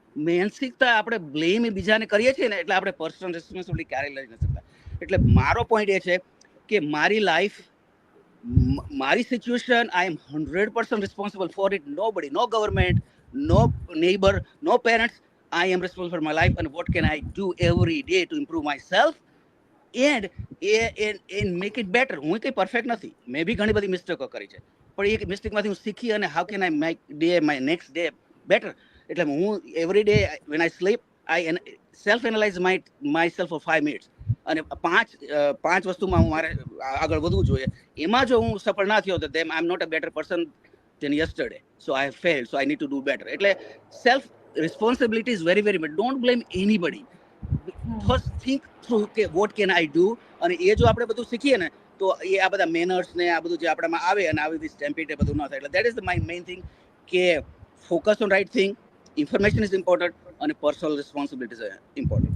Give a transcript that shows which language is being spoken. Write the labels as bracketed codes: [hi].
[gu] માનસિકતા આપણે બ્લેમ બીજાને કરીએ છીએ ને એટલે આપણે પર્સનલ રિસ્પોન્સિબિલિટી ક્યારેય લઈ નથી શકતા. એટલે મારો પોઈન્ટ એ છે કે મારી લાઈફ, મારી situation, [en] I am 100% responsible for it. Nobody, no government, no neighbour, no parents. I am responsible for my life and what can I do every day to improve myself and make it better. [gu] હું કંઈ perfect નથી, મેં બી ઘણી બધી મિસ્ટેકો કરી છે, પણ એ મિસ્ટેકમાંથી હું શીખી અને [en] How can I make my next day better. [gu] એટલે હું [en] Every day when I sleep I self analyse my self for 5 minutes. [gu] અને પાંચ વસ્તુમાં હું મારે આગળ વધવું જોઈએ. એમાં જો હું સફળ ના થયો તો [en] then I am not a better person than yesterday. So I have failed, so I need to do better. એટલે self responsibility is very very much. Don't blame anybody. First think through [gu] કે [en] what can I do. [gu] અને એ જો આપણે બધું શીખીએ ને તો એ આ બધા મેનર્સ ને આ બધું જે આપણામાં આવે અને આવી બધી સ્ટેમ્પેડ એ બધું ન થાય. એટલે [en] that is the main thing [gu] કે [en] focus on right thing, information is important and personal responsibility is important.